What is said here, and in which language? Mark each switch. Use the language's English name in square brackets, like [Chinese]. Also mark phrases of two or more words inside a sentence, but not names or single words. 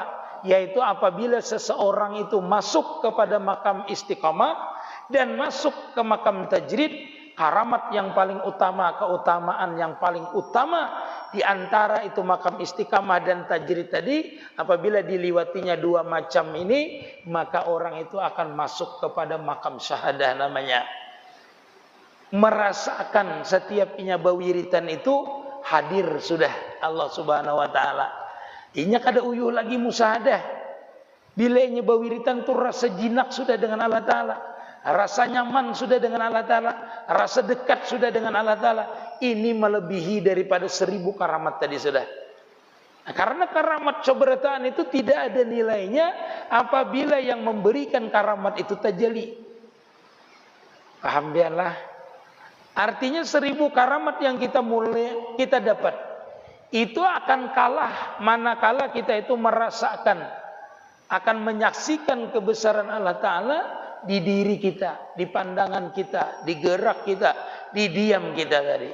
[Indonesian] Yaitu apabila seseorang itu masuk kepada makam istiqamah dan masuk ke makam tajrid, karamat yang paling utama, keutamaan yang paling utama di antara itu makam istiqamah dan tajrid tadi, apabila diliwatinya 2 macam ini, maka orang itu akan masuk kepada makam syahadah namanya. [Banjar] Merasakan setiap inya bawiritan itu hadir sudah Allah Subhanahu wa taala. Inya kada uyuh lagi musyahadah. Bila inya bawiritan tu rasa jinak sudah dengan Allah Taala. Rasa nyaman sudah dengan Allah Ta'ala. Rasa dekat sudah dengan Allah Ta'ala. Ini melebihi daripada 1000 karamat tadi sudah. [Indonesian] Nah, karena karamat soberataan itu tidak ada nilainya apabila yang memberikan karamat itu tajalli. [Banjar] Paham biarlah. [Indonesian] Artinya 1000 karamat yang kita dapat, itu akan kalah manakala kita itu merasakan, akan menyaksikan kebesaran Allah Ta'ala di diri kita, di pandangan kita, di gerak kita, di diam kita tadi.